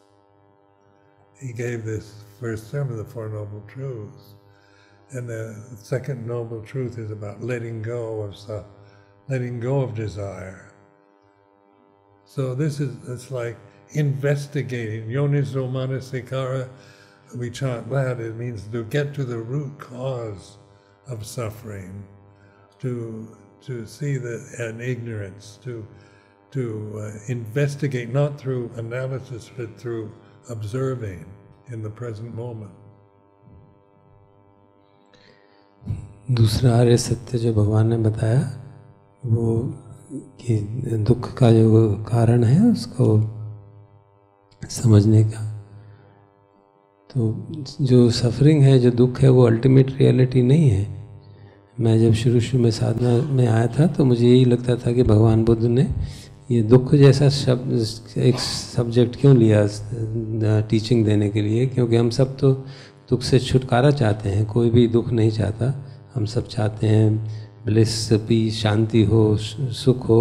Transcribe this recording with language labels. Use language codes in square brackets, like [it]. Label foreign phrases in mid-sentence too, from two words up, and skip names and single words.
[en] He gave this first sermon, the Four Noble Truths. And the second Noble Truth is about letting go of desire. So it's like investigating. [pi] Yoniso manasikara, [en] we chant that, it means to get to the root cause of suffering, to see an ignorance, to investigate not through analysis but through observing in the present moment. [hi] दूसरा आर्य सत्य जो भगवान ने बताया वो कि दुख का जो कारण है उसको समझने का, तो जो सफरिंग है, जो दुख है, वो [en] ultimate reality [hi] नहीं है। मैं जब शुरू में साधना में आया था तो मुझे यही लगता था कि भगवान बुद्ध ने ये दुख जैसा शब्द एक सब्जेक्ट क्यों लिया टीचिंग देने के लिए, क्योंकि हम सब तो दुख से छुटकारा चाहते हैं, कोई भी दुख नहीं चाहता, हम सब चाहते हैं [en] bliss, peace, [hi] शांति हो, सुख हो।